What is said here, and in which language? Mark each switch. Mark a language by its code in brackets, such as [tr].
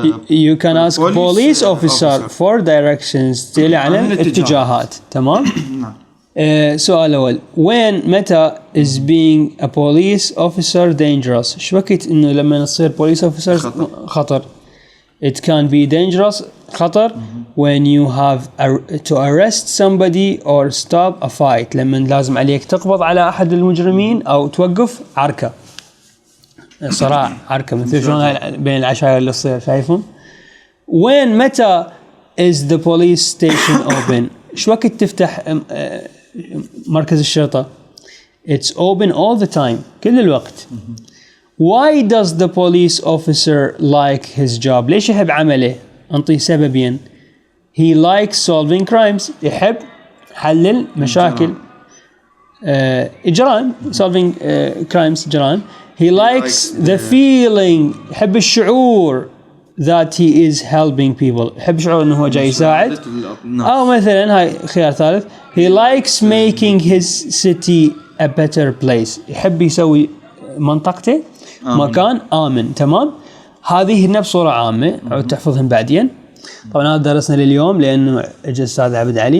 [en] You can ask police officer for directions [ar] تلي على الاتجاهات. تمام. سؤال أول، متى [en] is being a police officer dangerous؟ [ar] شو وقت إنه لما تصير [en] police officer [ar] خطر؟ [en] It can be dangerous [ar] خطر [en] when you have to arrest somebody or stop a fight، [ar] لما لازم عليك تقبض على أحد المجرمين أو توقف عركة، صراع عركة مثل شلون بين العشائر اللي تصير شايفهم. [en] متى is the police station open؟ [ar] شو وقت تفتح مركز الشرطة؟ [en] It's open all the time [ar] كل الوقت. [en] Why does the police officer like his job؟ [ar] ليش يحب عمله؟ أنطي سببين. [en] He likes solving crimes، [ar] يحب حلل مشاكل جرائم [en] solving crimes جرائم. He likes the feeling، [ar] يحب الشعور [en] that he is helping people، [ar] يحب شعور إنه هو جاي يساعد. أو مثلاً هاي خيار ثالث، [en] he likes making his city a better place، [ar] يحب يسوي منطقته مكان آمن. تمام. هذه هنا بصورة عامة عود تحفظهم بعدين. طبعاً هذا درسنا لليوم لأنه إجا الأستاذ عبد علي